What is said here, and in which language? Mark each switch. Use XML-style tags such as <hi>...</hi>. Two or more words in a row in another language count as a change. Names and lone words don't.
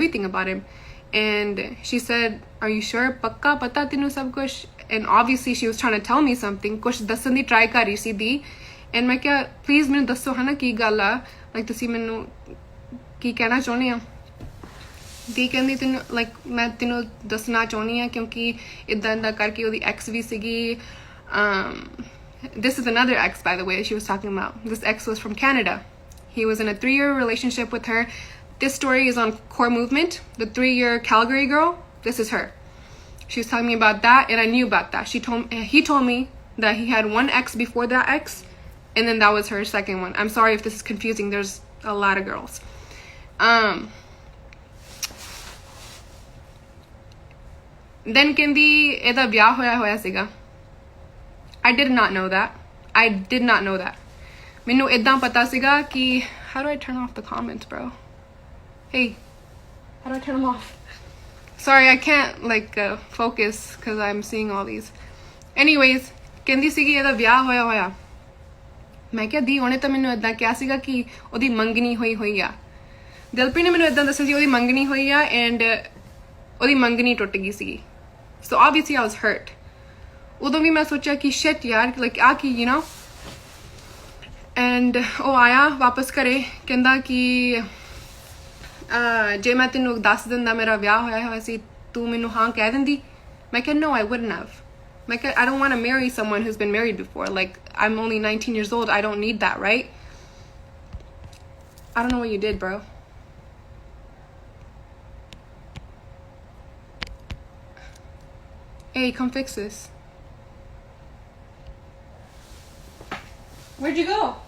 <en>everything about him and she said are you sure</en> <pa>ਪੱਕਾ ਪਤਾ ਤੈਨੂੰ ਸਭ ਕੁਝ</pa> <en>and obviously she was trying to tell me something</en> <pa>ਕੁਝ ਦੱਸਣ ਦੀ ਟਰਾਈ ਕਰ ਰਹੀ ਸੀ ਦੀ</pa> <en>and</en> <pa>ਮੈਂ ਕਿਹਾ ਪਲੀਜ਼ ਮੈਨੂੰ ਦੱਸੋ ਹਨਾ ਕੀ ਗੱਲ ਆ like ਤੁਸੀਂ ਮੈਨੂੰ ਕੀ ਕਹਿਣਾ ਚਾਹੁੰਦੇ ਆ ਦੀ ਕਹਿੰਦੀ ਤੈਨੂੰ ਲਾਈਕ ਮੈਂ ਤੈਨੂੰ ਦੱਸਣਾ ਚਾਹੁੰਦੀ ਹਾਂ ਕਿਉਂਕਿ ਇੱਦਾਂ ਕਰਕੇ ਉਹਦੀ ਐਕਸ ਵੀ ਸੀਗੀ</pa> <en>this is another ex by the way she was talking about this ex was from Canada he was in a 3-year relationship with her this story is on Core Movement the 3-year Calgary girl this is her she was telling me about that and I knew about that he told me that he had one ex before that ex and then that was her second one I'm sorry if this is confusing there's a lot of girls then</en> <pa>ਕਹਿੰਦੀ ਇਹਦਾ ਵਿਆਹ ਹੋਇਆ ਸੀਗਾ</pa> <en>I did not know that</en> <pa>ਮੈਨੂੰ ਇਦਾਂ ਪਤਾ ਸੀਗਾ ਕਿ</pa> <en>how do I turn off the comments bro hey how do I turn them off sorry I can't like focus because I'm seeing all these anyways</en> <pa>ਕਹਿੰਦੀ ਸੀਗੀ ਇਹਦਾ ਵਿਆਹ ਹੋਇਆ ਮੈਂ ਕਿਹਾ ਦੀ ਉਹਨੇ ਤਾਂ ਮੈਨੂੰ ਇਦਾਂ ਕਿਹਾ ਸੀਗਾ ਕਿ ਉਹਦੀ ਮੰਗਣੀ ਹੋਈ ਆ ਦਿਲਪ੍ਰੀਤ ਨੇ ਮੈਨੂੰ ਇਦਾਂ ਦੱਸਿਆ ਸੀ ਉਹਦੀ ਮੰਗਣੀ ਹੋਈ ਆ and ਉਹਦੀ ਮੰਗਣੀ ਟੁੱਟ ਗਈ ਸੀਗੀ</pa> <en>so obviously I was hurt</en> <pa>ਉਦੋਂ ਵੀ ਮੈਂ ਸੋਚਿਆ ਕਿ shit ਯਾਰ like ਆ ਕੀ</pa> <en>you know</en> <pa>and ਉਹ ਆਇਆ ਵਾਪਸ ਘਰੇ ਕਹਿੰਦਾ ਕਿ ਜੇ ਮੈਂ ਤੈਨੂੰ ਦੱਸ ਦਿੰਦਾ ਮੇਰਾ ਵਿਆਹ ਹੋਇਆ ਸੀ ਤੂੰ ਮੈਨੂੰ ਹਾਂ ਕਹਿ ਦਿੰਦੀ ਮੈਂ ਕਿਹਾ</pa> <en>no I wouldn't have</en> <pa>ਮੈਂ ਕਿਹਾ</pa> <en>I don't want to marry someone who's been married before like I'm only 19 years old I don't need that right I don't know what you did bro hey come fix this where'd you go</en>